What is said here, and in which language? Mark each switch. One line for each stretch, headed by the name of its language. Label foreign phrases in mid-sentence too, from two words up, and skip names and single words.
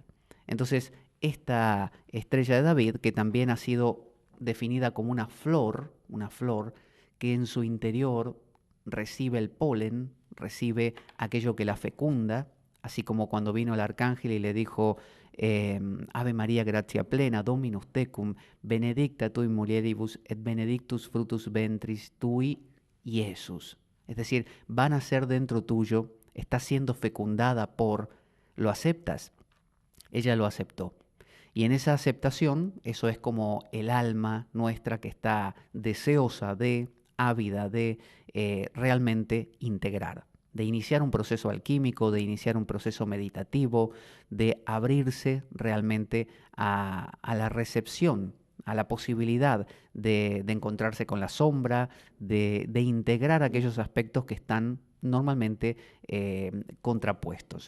Spanish: Entonces, esta estrella de David, que también ha sido definida como una flor que en su interior recibe el polen, recibe aquello que la fecunda, así como cuando vino el arcángel y le dijo,
Latin: Ave María, gratia plena, Dominus tecum, benedicta tui mulieribus, et benedictus fructus ventris tui,
Spanish: Jesús. Es decir, van a ser dentro tuyo, está siendo fecundada por, ¿lo aceptas? Ella lo aceptó. Y en esa aceptación, eso es como el alma nuestra que está deseosa de, ávida de realmente integrar, de iniciar un proceso alquímico, de iniciar un proceso meditativo, de abrirse realmente a la recepción, a la posibilidad de encontrarse con la sombra, de integrar aquellos aspectos que están normalmente contrapuestos.